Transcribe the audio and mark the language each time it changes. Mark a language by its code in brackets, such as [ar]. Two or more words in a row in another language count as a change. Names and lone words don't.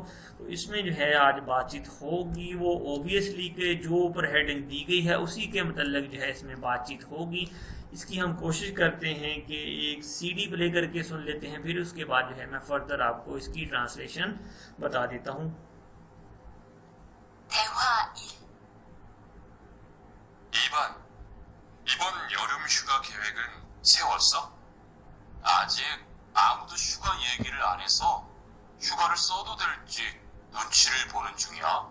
[hi] तो इसमें जो है आज बातचीत होगी, वो ओबियसली के जो ऊपर हेडिंग दी गई है उसी के मतलब जो है इसमें बातचीत होगी। इसकी हम कोशिश करते हैं कि एक [en] CD play [hi] करके सुन लेते हैं, फिर उसके बाद जो है मैं फर्दर आपको इसकी ट्रांसलेशन बता देता हूँ। [ko] 대화 1. 이번 여름 휴가 계획은 세웠어? 아직 아무도 휴가 얘기를 안 해서 휴가를 써도 될지 눈치를 보는 중이야.